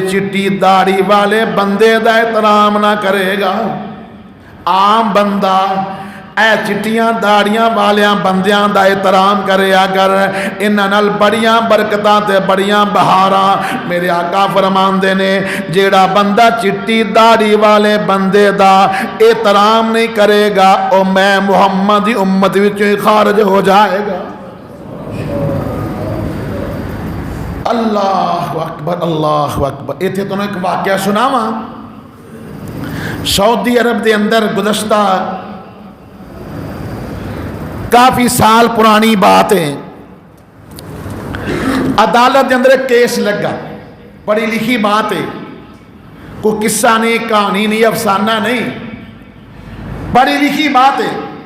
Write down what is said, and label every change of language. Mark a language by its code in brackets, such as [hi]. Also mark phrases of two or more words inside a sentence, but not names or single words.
[pa] ਚਿੱਟੀ ਦਾੜ੍ਹੀ ਵਾਲੇ ਬੰਦੇ ਦਾ ਏਹਤਰਾਮ ਨਾ ਕਰੇਗਾ, ਆਮ ਬੰਦਾ ਏ ਚਿੱਟੀਆਂ ਦਾੜ੍ਹੀਆਂ ਵਾਲੀਆਂ ਬੰਦਿਆਂ ਦਾ ਏਹਤਰਾਮ ਕਰੇ ਅਗਰ, ਇਨ੍ਹਾਂ ਨਾਲ ਬੜੀਆਂ ਬਰਕਤਾਂ ਤੇ ਬੜੀਆਂ ਬਹਾਰਾਂ ਮੇਰੇ ਆਕਾ ਫ਼ਰਮਾਂਦੇ ਨੇ ਜਿਹੜਾ ਬੰਦਾ ਚਿੱਟੀ ਦਾੜ੍ਹੀ ਵਾਲੇ ਬੰਦੇ ਦਾ ਏਹਤਰਾਮ ਨਹੀਂ ਕਰੇਗਾ ਓ ਮੈਂ ਮੁਹੰਮਦ ਦੀ ਉੱਮਤ ਵਿੱਚੋਂ ਖ਼ਾਰਿਜ ਹੋ ਜਾਏਗਾ। [ar] الله أكبر الله أكبر. [pa] ਇੱਥੇ ਤੁਹਾਨੂੰ ਇੱਕ ਵਾਕਿਆ ਸੁਣਾਵਾਂ, [ur] سعودی عرب کے اندر گزشتہ کافی سال پرانی بات ہے، عدالت کے اندر ایک کیس لگا، پڑھی لکھی بات ہے، کوئی قصہ نہیں، کہانی نہیں، افسانہ نہیں، پڑھی لکھی بات ہے.